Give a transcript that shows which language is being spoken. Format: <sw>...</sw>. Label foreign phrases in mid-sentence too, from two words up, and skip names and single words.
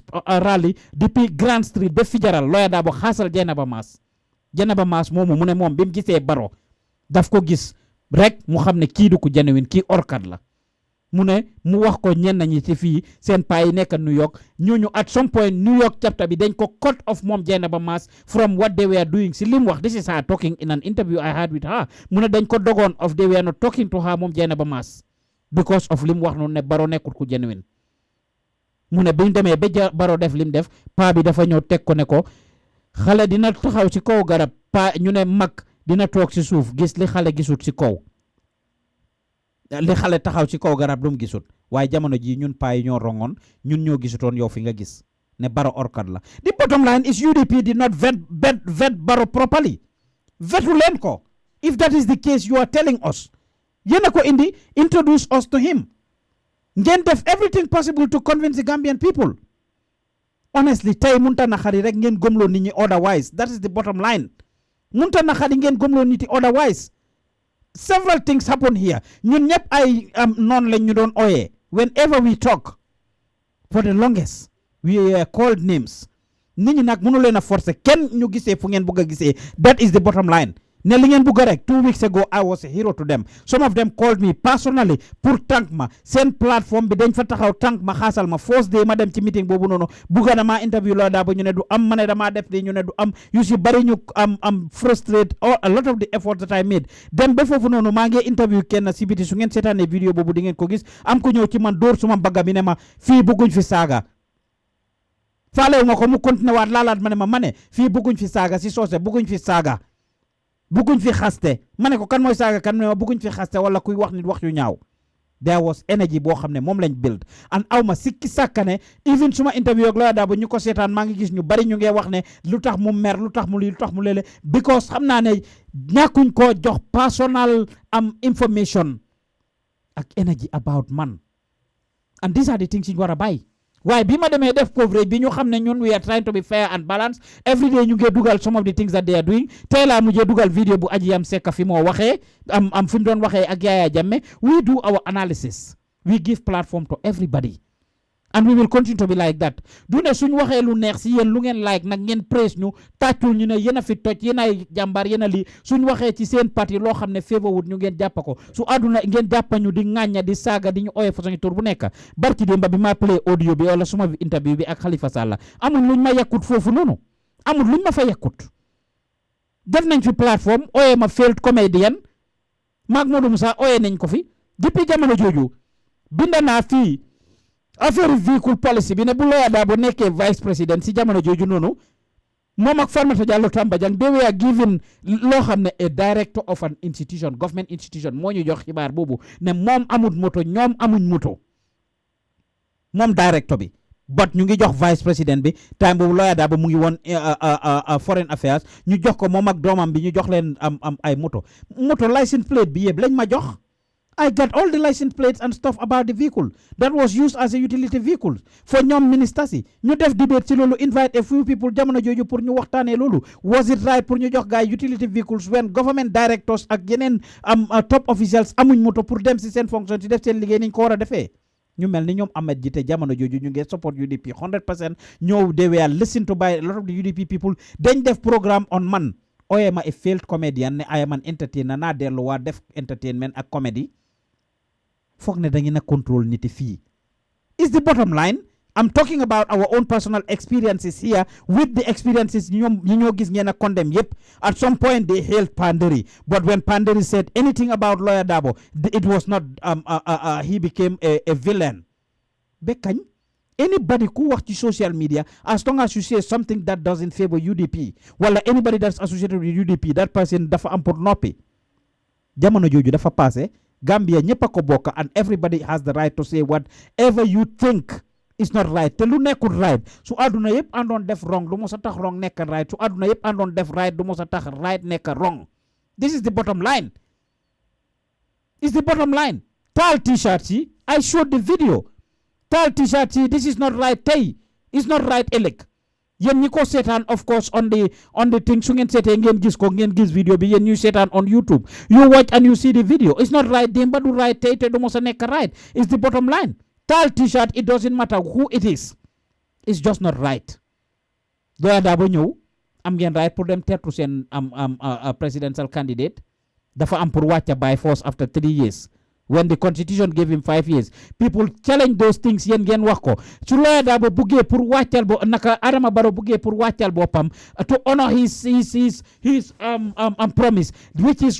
<wo>rally depuis Grand Street ba Fijaral Lawyer Dabo xaasal Jenaba Mass moomu mu ne moom bi mu gisee Barrow daf ko gis rek mu xam ne kii du ko genuine kii orkat la mu ne mu wax ko ñenn ñi ci fii seen paa yi nekk New York ñooñu</wo> <en>at some point New York chapter</en> <wo>bi dañ ko</wo> <en>cut off moom Jenaba Mass from what they were doing</en> <wo>si lim wax</wo> <en>this is her talking in an interview I had with her</en> <wo>mu ne dañ ko dogoon</wo> <en>of they were not talking to her</en> <wo>moom Jenaba Mass</wo> <en>because of</en> <wo>lim wax noonu ne Barrow nekkut ku genuine mu ne biñ demee ba Barrow def lim def paa bi dafa ñëw teg ko ne ko xale dina taxaw ci kaw garab paa ñu ne mag dina toog ci suuf gis li xale gisut ci kaw li xale taxaw ci kaw garab lu mu gisut waaye jamono ji ñun paa yi ñoo rongoon ñun ñoo gisutoon yow fi nga gis ne Barrow orkat la.</wo> <en>The bottom line is UDP did not vet Barrow properly</en> <wo>vetu leen ko</wo> <en>if that is the case you are telling us</en> <wo>yéen a ko indi</wo> <en>introduce us to him</en> <wo>ngeen def</wo> <en>everything possible to convince the Gambian people honestly</en> <wo>tey munta na xari rek ngeen gomloo nit ñi</wo> <en>otherwise that is the bottom line</en> <wo>munta na xari ngeen gomloo nit ñi</wo> <en>otherwise. Several things happen here.</en> <wo>ñun ñëpp ay non lañ ñu doon ooyee</wo> <en>whenever we talk for the longest we are called names</en> <wo>nit ñi nag mënu leen a forcer kenn ñu gisee fu ngeen bugg a gisee</wo> <en>that is the bottom line</en> <wo>ne li ngeen bugg rek</wo> <en>2 weeks ago I was a hero to them some of them called me personally</en> <wo>pour tànk ma seen plateforme bi dañ fa taxaw tànk ma xaasal ma</wo> <en>first day</en> <wo>ma dem ci meeting boobu noonu bugga damaa interview Lawyer Dabo ñu ne du am ma ne damaa def di ñu ne du am yu si bari ñu am</wo> <en>frustrate a lot of the effort that I made</en> <wo>dem ba foofu noonu maa ngi interview kenn si biti su ngeen seetaanee vidéo boobu di ngeen ko gis am ko ñëw ci man dóor suma bagga mi ne ma fii bëgguñ fi saaga faalewu ma ko mu continué waat laalaat ma ne ma ne fii bëgguñ fi saaga si soose bëgguñ fi saaga bëgguñ fi xaste ma ne ko kan mooy saaga kan ne ma bëgguñ fi xaste wala kuy wax nit wax yu ñaaw</wo> <en>there was energy</en> <wo>boo xam ne moom lañ</wo> <en>build and</en> <wo>aw ma sikki sàkkane even suma interview ak Lawyer Dabo ñu ko seetaan maa ngi gis ñu bari ñu ngee wax ne lu tax mu mer lu tax mu lii lu tax mu leele because xam naa ne ñàkkuñ koo jox</wo> <en>personal information</en> <wo>ak</wo> <en>energy about</en> <wo>man</wo> <en>and these are the things you</en> <wo>war a bàyyi waaye bi ma demee def</wo> <en>coverage</en> <wo>bi ñu xam ne ñun</wo> <en>we are trying to be fair and balanced every day</en> <wo>ñu ngi dugal</wo> <en>some of the things that they are doing</en> <wo>tey laa mujjee dugal vidéo bu aji yam sekka fi moo waxee am fi mu doon waxee ak Yaya Jammeh</wo> <en>we do our analysis we give platform to everybody and we will continue to be like that</en> <wo>du ne suñ waxee lu neex si yéen lu ngeen like nag ngeen praise ñu tàccul ñu ne yéen a fi toj yéen ay jàmbaar yéen a lii suñ waxee ci seen parti loo xam ne favor wut ñu ngeen jàppa ko su àdduna ngeen jàppa ñu di ŋàñña di saaga di ñu ooyee façon tur bu nekk barki démba bi ma</wo> <en>play audio</en> <wo>bi wala suma interview bi ak Halifa Sallah amul luñ ma yekkut foofu noonu amul luñ ma fa yekkut def nañ fi plateforme ooyee ma</wo> <en>failed comedian</en> <wo>maag Modou Moussa ooyee nañ ko fi depuis jamono jooju binda naa fii affaire</wo> <en>vehicle policy</en> <wo>bi ne bu Lawyer Darboe nekkee</wo> <fr>vice président</fr> <wo>si jamono jooju noonu moom ak Farmata Jallow Tambajang</wo> <en>they were given</en> <wo>loo xam ne</wo> <en>a director of an institution government institution</en> <wo>moo ñu jox xibaar boobu ne moom amul moto ñoom amuñ moto moom director bi but ñu ngi jox</wo> <fr>vice président</fr> <wo>bi time boobu Lawyer Darboe mu ngi woon</wo> <en>foreign affairs</en> <wo>ñu jox ko moom ak doomam bi ñu jox leen am ay moto</wo> <en>license plate</en> <wo>bi yëpp lañ ma jox</wo> <en>I got all the license plates and stuff about the vehicle that was used as a utility vehicle for</en> <wo>ñoom ministers yi ñu def debate ci loolu</wo> <en>invite a few people</en> <wo>jamono jooju pour ñu waxtaanee loolu</wo> <en>was it right</en> <wo>pour ñu jox gaay</wo> <en>utility vehicles when government directors</en> <wo>ak yeneen</wo> <en>top officials</en> <wo>amuñ moto pour dem si seen fonction ci def seen liggéey niñ ko war a defee ñu mel ni ñoom Ahmed Jite jamono jooju ñu ngi support UDP 100% ñëw</wo> <en>they were listened to by a lot of the UDP people</en> <wo>dañ def programme on man oyema a</wo> <en>failed comedian ne I am an entertainer</en> <wo>naa dellu waa def</wo> <en>entertainment ak comedy</en> <wo>foog ne da ngeen a</wo> <en>control</en> <wo>niti fii</wo> <en>is the bottom line I'm talking about our own personal experiences here with the experiences</en> <wo>ñi ñoo gis ngeen a</wo> <en>condemn yep at some point they hailed Panderi but when Panderi said anything about Lawyer Darboe it was not he became a villain bekañ anybody</en> <wo>ku wax</wo> <en>ci social media as long as you say something that doesn't favor UDP wala anybody that's associated with UDP that person</en> <wo>dafa am pour noppi jamono jooju dafa passé</wo> <en>Gambia</en> <wo>ñëpp a ko bokk</wo> <en>and everybody has the right to say whatever you think is not right</en> <wo>te lu nekkul</wo> <en>right</en> <wo>su àdduna yëpp àndoon def</wo> <en>wrong</en> <wo>du mos a tax</wo> <en>wrong nekk right</en> <wo>su àdduna yëpp àndoon def</wo> <en>right</en> <wo>du mos a tax</wo> <en>right nekk wrong this is the bottom line</en> <wo>taal t-shirt yi</wo> <en>I showed the video</en> <wo>taal t-shirt yi</wo> <en>this is not right tey is not right</en> <wo>ëllëg yéen ñi ko seetaan</wo> <en>of course on the thing</en> <wo>su ngeen seetee ngeen gis ko ngeen gis video bi yéen ñuy seetaan</wo> <en>on YouTube you watch and you see the video it's not right</en> <wo>démba du</wo> <en>right</en> <wo>tey te du mos a nekk</wo> <en>right it's the bottom line taal t-shirt it doesn't matter who it is it's just not right Lawyer Darboe</en> <wo>ñëw am ngeen</wo> <en>right</en> <wo>pour dem tertu seen</wo> <en>presidential candidate</en> <wo>dafa am pour wàcca</wo> <en>by force after 3 years when the constitution gave him 5 years people challenge those things</en> <wo>yéen ngeen wax ko su</wo> <en>Lawyer Darboe</en> <wo>buggee pour wàccal naka</wo> <en>Adama Barrow</en> <wo>buggee pour wàccal boppam</wo> <en>to honor his promise which is</en>